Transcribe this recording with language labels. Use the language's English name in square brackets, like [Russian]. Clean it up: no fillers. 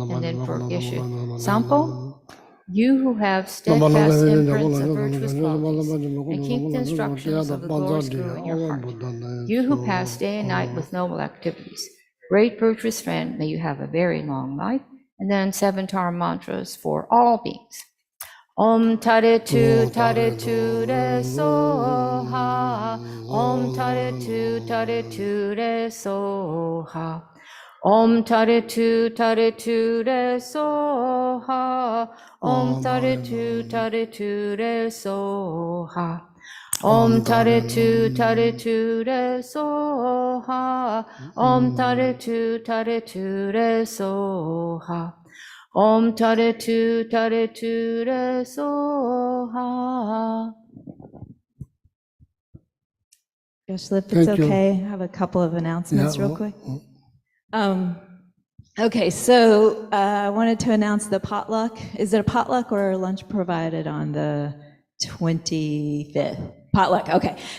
[English] And then for Geshe Sampo, you who have steadfast imprints of virtuous qualities and keep the instructions of the glorious Guru in your heart. You who pass day and night with noble activities. Great virtuous friend, may you have a very long life. And then 7 Tara mantras for all beings. [Sanskrit] Om Tare Tu Tare Tu Re Soha. Om Tare Tu Tare Tu Re Soha. Om Tare Tu Tare Tu Re Soha. Om Tare Tu Tare Tu Re Soha. Om Tare Tu Tare Tu Re Soha. Om Tare Tu Tare Tu Re Soha. Om Tare Tu Tare Tu Re Soha. [English] Gosh, if it's Thank you. okay, I have a couple of announcements real quick. Okay, so I wanted to announce the potluck. Is it a potluck or lunch provided on the 25th? Potluck, okay.